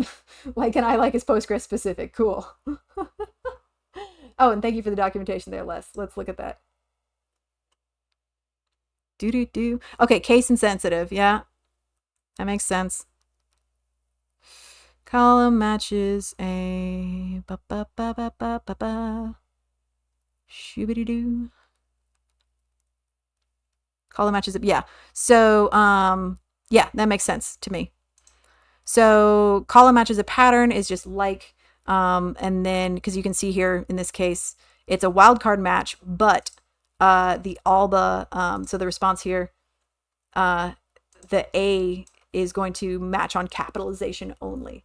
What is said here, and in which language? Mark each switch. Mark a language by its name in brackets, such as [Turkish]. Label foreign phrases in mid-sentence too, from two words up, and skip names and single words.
[English] Like and I like is Postgres specific. Cool. Oh, and thank you for the documentation there, Les. Let's look at that. Do. Okay, case insensitive. Yeah, that makes sense. Column matches a ba ba ba ba ba ba ba. Shoobity doo. Column matches a, yeah. So yeah, that makes sense to me. So column matches a pattern is just like, And then, because you can see here in this case, it's a wildcard match, but so the response here, the A is going to match on capitalization only.